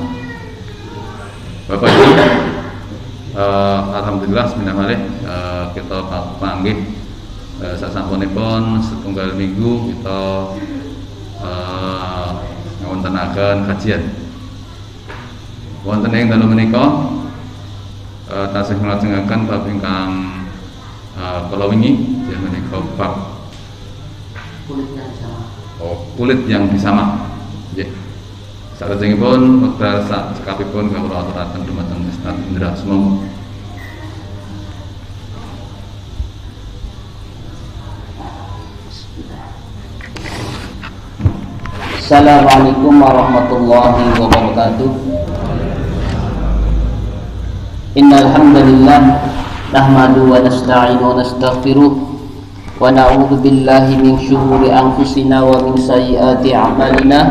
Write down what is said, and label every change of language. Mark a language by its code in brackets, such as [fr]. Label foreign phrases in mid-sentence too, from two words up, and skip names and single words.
[jv] Bapak Ibu, [ar] الحمد لله بسم الله الرحمن الرحيم, [jv] kita panggih sasampunipun setunggal minggu kita ngawontenaken kajian wonten ing dalu menika tasih nglajengaken bab ingkang kala wingi yen menika bab [id] kulit yang disamak. [jv] Nggih. Salajengipun wekdal sakabehipun kawula aturaken dumateng Ustaz Indra Sumangga. [ar] السلام عليكم ورحمة الله وبركاته. إن الحمد لله نحمده ونستعينه ونستغفره ونعوذ بالله من شرور أنفسنا ومن سيئات أعمالنا.